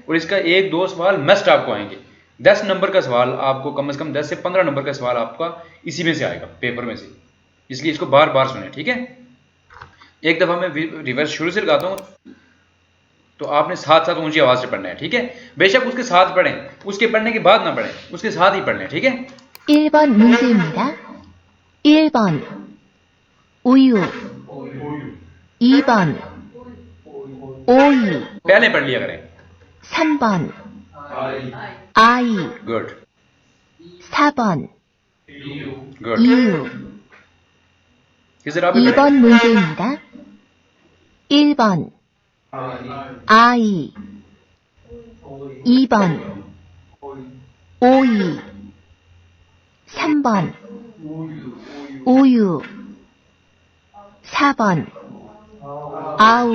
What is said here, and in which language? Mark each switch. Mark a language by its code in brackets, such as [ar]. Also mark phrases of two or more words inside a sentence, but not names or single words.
[hi] और इसका 1-2 सवाल मस्ट आपको आएंगे, 10 नंबर का सवाल आपको कम से कम 10 से 15 नंबर का सवाल आपका इसी में से आएगा, पेपर में से, इसलिए इसको बार बार सुने, ठीक है। एक दफ़ा मैं रिवर्स शुरू से लगाता हूँ, तो आपने साथ साथ ऊंची आवाज़ से पढ़ना है, ठीक है। बेशक उसके साथ पढ़ें, उसके पढ़ने के बाद ना पढ़ें, उसके साथ ही पढ़ लें, ठीक है। [ko] 1번 문제입니다. 1번 우유 2번 오이 [hi] पहले पढ़ लिया करें। [ko] 3번 아이 गुड 4번 गुड। 이유 [hi] किस तरह पे [ko] 2번 문제입니다. 1번 아이 2번 오이 3번 우유 4번 아우